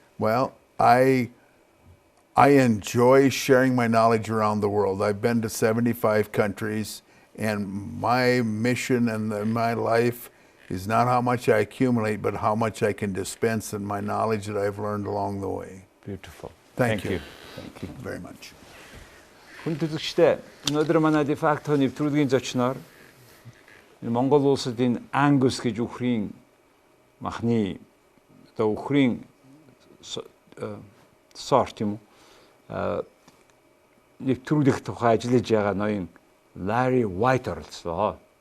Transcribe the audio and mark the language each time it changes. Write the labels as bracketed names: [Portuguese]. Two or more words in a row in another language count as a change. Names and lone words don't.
[English] Well, I enjoy sharing my knowledge around the world. I've been to 75 countries, and my mission and my life is not how much I accumulate, but how much I can dispense in my knowledge that I've learned along the way. Beautiful. Thank you. Thank you very much. [Mongolian] Хүн төлөвчтэй өнөөдөр манай дефакто нэвтрүүлгийн зочноор Монгол улсын Ангус гэж үхрийн махны үхрийн сорт юм уу нэвтрүүлэх тухай ажиллаж байгаа ноён Ларри Уайт оролцлоо.